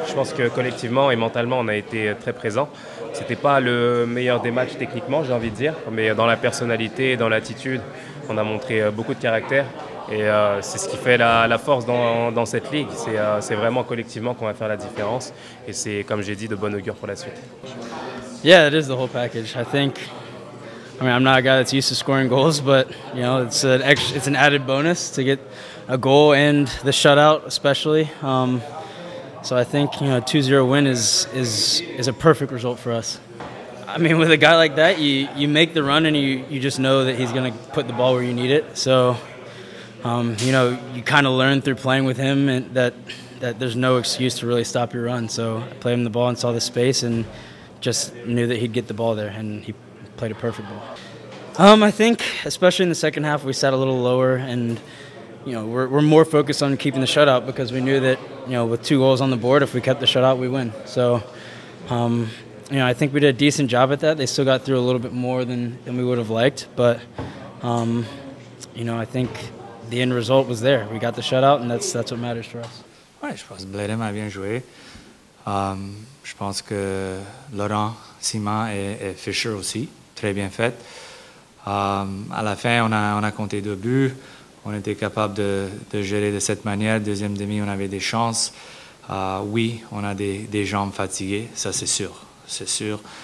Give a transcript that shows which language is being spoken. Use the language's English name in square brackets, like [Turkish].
[French] Je pense que collectivement et mentalement, on a été très présents. C'était pas le meilleur des matchs techniquement, j'ai envie de dire, mais dans la personnalité, dans l'attitude, on a montré beaucoup de caractère. Et c'est ce qui fait la force dans cette ligue. C'est vraiment collectivement qu'on va faire la différence. Et c'est, comme j'ai dit, de bonne augure pour la suite. [English] Yeah, it is the whole package. I mean, I'm not a guy that's used to scoring goals, but you know, it's an added bonus to get a goal and the shutout, especially. So I think 2-0 win is a perfect result for us. I mean, with a guy like that, you make the run and you just know that he's going to put the ball where you need it. So you kind of learn through playing with him and that there's no excuse to really stop your run. So I played him the ball and saw the space and just knew that he'd get the ball there, and he played a perfect ball. I think, especially in the second half, we sat a little lower, and we're more focused on keeping the shutout because we knew that with 2 goals on the board, if we kept the shutout, we win. So, I think we did a decent job at that. They still got through a little bit more than we would have liked, but I think the end result was there. We got the shutout, and that's what matters for us. [French] Ouais, je pense que Bledem a bien joué. Je pense que Laurent, Simon et Fischer aussi, très bien fait. À la fin, on a compté 2 buts. On était capable de gérer de cette manière. Deuxième demi, on avait des chances. Oui, on a des jambes fatiguées, ça c'est sûr. C'est sûr.